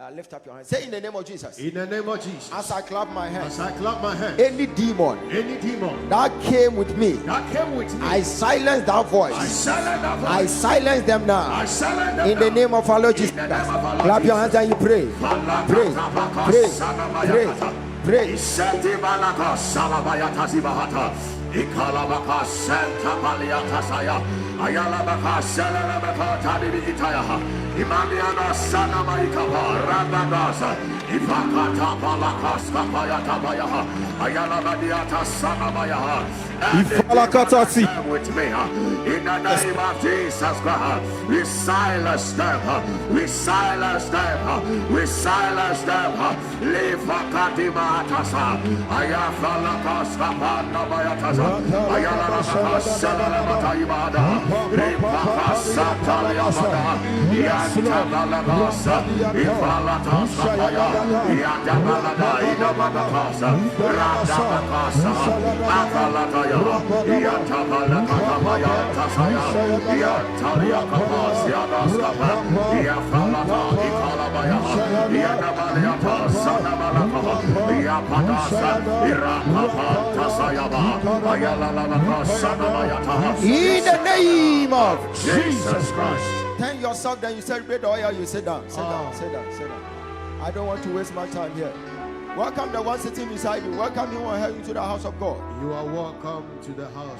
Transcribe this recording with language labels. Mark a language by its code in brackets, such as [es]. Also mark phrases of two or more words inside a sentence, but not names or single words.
[en] Lift up your hands. Say in the name of Jesus. In the name of Jesus. As I clap my hands. As I clap my hands. Any demon that came with me. I silence that voice. I silence them now. In the name of our Lord Jesus. Clap your hands and you pray. Pray. Ikalabaka Santa Paliata Saya, Ayalabaka Salalabaka Tadibi Itaya, Imamiana Sana Maikaba, Rabagasa, Ipakata Palakas Kapayata Bayaha, Ayalabadiata Sana Bayaha, Ifalakatasi. with me, in the name of Jesus Christ, we silence them, we silence them, we silence them, Lefakatiba Tasa, Ayafalakas Kapana Bayatasa. Ayala Sala Mataibada, Ripaka Sataliabada, Yantabalabasa, Ifalata Sapaya, Yantabalada, Inabakasa, Radabakasa, Afalataya, Yantabalakaya, Tasaya, Yantaliakapas, Yadaskapa, Yafalata, Ikalabaya, Yanabaliata, Sanabalaka, Yapadasa, Irakapa, Tasayaba. In the name of Jesus Christ. Turn yourself, then you celebrate the oil, you sit down. Sit down. I don't want to waste my time here. Welcome the one sitting beside you. Welcome him or her into the house of God. You are welcome to the house.